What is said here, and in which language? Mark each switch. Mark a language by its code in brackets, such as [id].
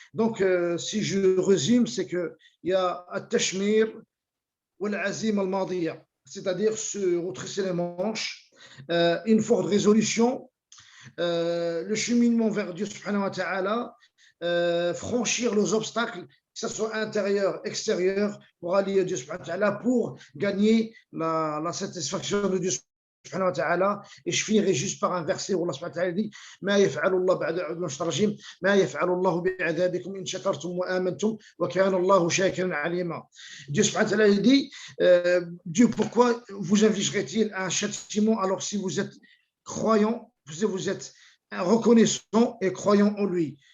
[fr] Donc, si je résume, c'est qu'il y a [ar] at-tashmir wal-azim al-madiyya, [fr] c'est-à-dire se retrousser les manches, une forte résolution, le cheminement vers Dieu subhanahu wa ta'ala, franchir les obstacles, que ce soit intérieur, extérieur, pour aller à Dieu subhanahu wa ta'ala, pour gagner la satisfaction de Dieu subhanahu wa ta'ala. Et je finirai juste par un verset où Allah subhanahu wa ta'ala dit [ar] ما يفعل الله بعد أعوذ بالله من الشيطان الرجيم ما يفعل الله بعذابكم إن شكرتم وآمنتم وكان الله شاكرا عليما. [fr] Dieu subhanahu wa ta'ala dit Dieu, pourquoi vous infligerait-il un châtiment alors si vous êtes croyant, si vous êtes reconnaissant et croyant en lui.